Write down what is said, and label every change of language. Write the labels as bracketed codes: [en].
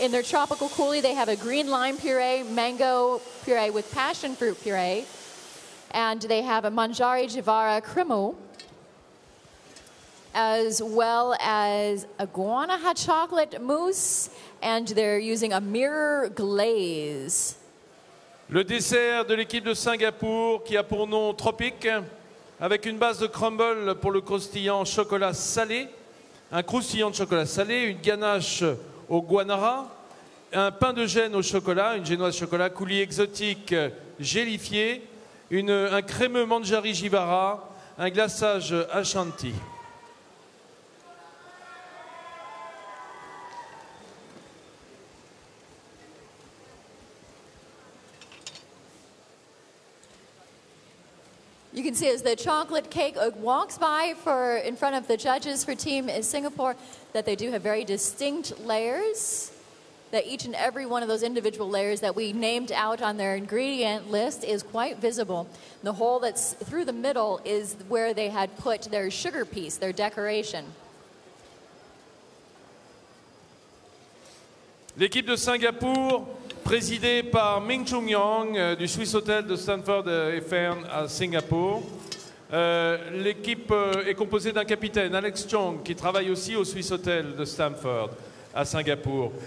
[en] In their tropical coulis, they have a green lime puree, mango puree with passion fruit puree, and they have a Manjari Jivara cremeux, as well as a guanaha chocolate mousse, and they're using a mirror glaze. [fr] Le dessert de l'équipe de Singapour qui a pour nom Tropique, avec une base de crumble pour le croustillant chocolat salé, un croustillant de chocolat salé, une ganache au guanara, un pain de gêne au chocolat, une génoise chocolat, coulis exotique gélifié, un crémeux Manjari Jivara, un glaçage Ashanti. [en] You can see as the chocolate cake walks by in front of the judges for Team Singapore that they do have very distinct layers, that each and every one of those individual layers that we named out on their ingredient list is quite visible. The hole that's through the middle is where they had put their sugar piece, their decoration. [fr] L'équipe de Singapour, présidée par Ming Chung Yang du Swiss Hotel de Stanford et Fern à Singapour. L'équipe est composée d'un capitaine, Alex Chong, qui travaille aussi au Swiss Hotel de Stanford à Singapour.